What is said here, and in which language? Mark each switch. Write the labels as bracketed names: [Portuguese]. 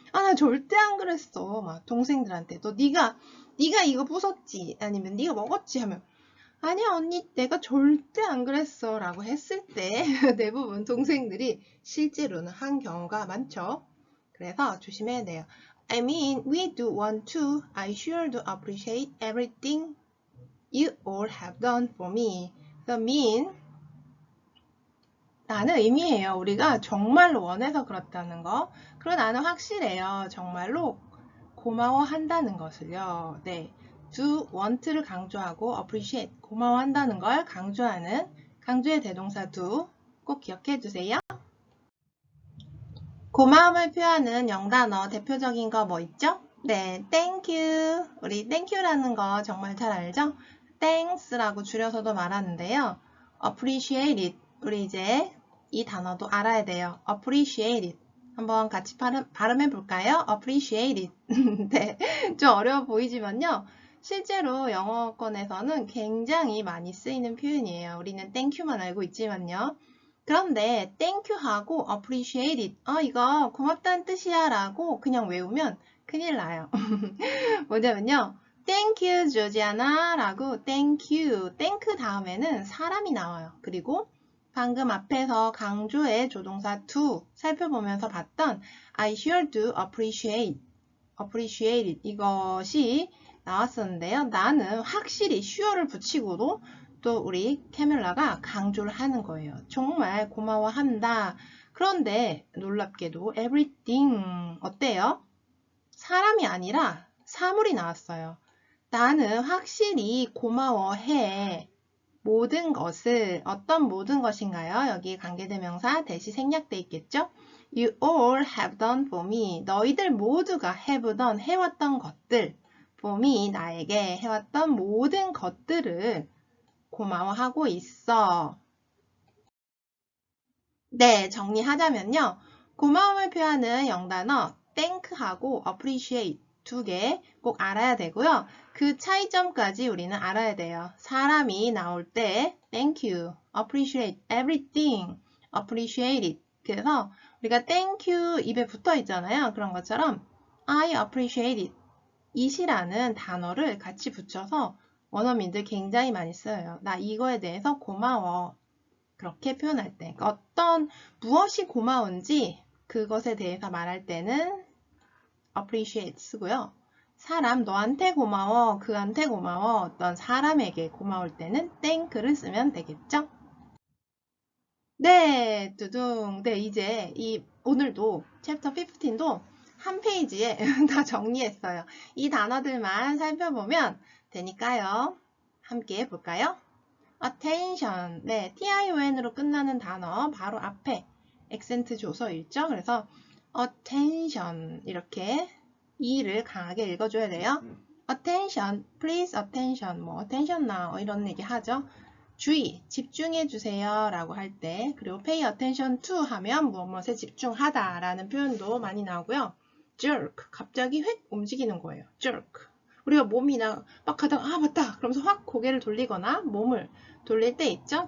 [Korean] 아, 나 절대 안 그랬어. 막 동생들한테 너 네가 이거 부쉈지? 아니면 네가 먹었지? 하면 아니야 언니 내가 절대 안 그랬어 라고 했을 때 대부분 동생들이 실제로는 한 경우가 많죠. 그래서 조심해야 돼요. [English] I mean, we do want to. I sure do appreciate everything you all have done for me. The mean [Korean] 나는 의미해요. 우리가 정말로 원해서 그렇다는 거. 그리고 나는 확실해요. 정말로 고마워한다는 것을요. 네, do want를 강조하고 appreciate 고마워한다는 걸 강조하는 강조의 대동사 do 꼭 기억해 두세요. 고마움을 표하는 영단어 대표적인 거 뭐 있죠? [English] 네, thank you. [Korean] 우리 thank you라는 거 정말 잘 알죠? thanks라고 줄여서도 말하는데요. [English] appreciate it. [Korean] 우리 이제 이 단어도 알아야 돼요. [English] appreciate it. [Korean] 한번 같이 발음해 볼까요? [English] appreciate it. [Korean] 네, 좀 어려워 보이지만요. 실제로 영어권에서는 굉장히 많이 쓰이는 표현이에요. 우리는 thank you만 알고 있지만요. 그런데 thank you 하고 appreciate it. 이거 고맙다는 뜻이야 라고 그냥 외우면 큰일 나요. 뭐냐면요. Thank you, 조지아나 라고 thank you, thank 다음에는 사람이 나와요. 그리고 방금 앞에서 강조의 조동사 to 살펴보면서 봤던 [English] I sure do appreciate it [Korean] 이것이 나왔었는데요. 나는 확실히 sure를 붙이고도 또 우리 캐밀라가 강조를 하는 거예요. 정말 고마워한다. 그런데 놀랍게도 everything 어때요? 사람이 아니라 사물이 나왔어요. 나는 확실히 고마워해. 모든 것을 어떤 모든 것인가요? 여기 관계대명사 대시 생략돼 있겠죠? [English] You all have done for me. [Korean] 너희들 모두가 [English] have done [Korean] 해왔던 것들 [English] for me [Korean] 나에게 해왔던 모든 것들을 고마워하고 있어. 네, 정리하자면요. 고마움을 표하는 영단어 thank하고 appreciate 두 개 꼭 알아야 되고요. 그 차이점까지 우리는 알아야 돼요. 사람이 나올 때 [English] thank you, appreciate everything, appreciate it. [Korean] 그래서 우리가 thank you 입에 붙어 있잖아요. 그런 것처럼 [English] I appreciate it, [Korean] it이라는 단어를 같이 붙여서 원어민들 굉장히 많이 써요. 나 이거에 대해서 고마워. 그렇게 표현할 때 어떤 무엇이 고마운지 그것에 대해서 말할 때는 appreciate 쓰고요. 사람 너한테 고마워, 그한테 고마워, 어떤 사람에게 고마울 때는 thank를 쓰면 되겠죠? 네, 두둥. 네, 이제 오늘도 챕터 15도 한 페이지에 다 정리했어요. 이 단어들만 살펴보면 되니까요. 함께 볼까요? attention. 네, tion으로 끝나는 단어 바로 앞에 액센트 줘서 읽죠. 그래서 attention 이렇게 E를 강하게 읽어줘야 돼요. [English] attention, please attention, 뭐 attention now [Korean] 이런 얘기 하죠. 주의, 집중해 주세요 라고 할 때, 그리고 pay attention to 하면 무엇에 집중하다 라는 표현도 많이 나오고요. jerk, 갑자기 휙 움직이는 거예요. [English] jerk. [Korean] 우리가 몸이나 막 하다가 아 맞다 그러면서 확 고개를 돌리거나 몸을 돌릴 때 있죠.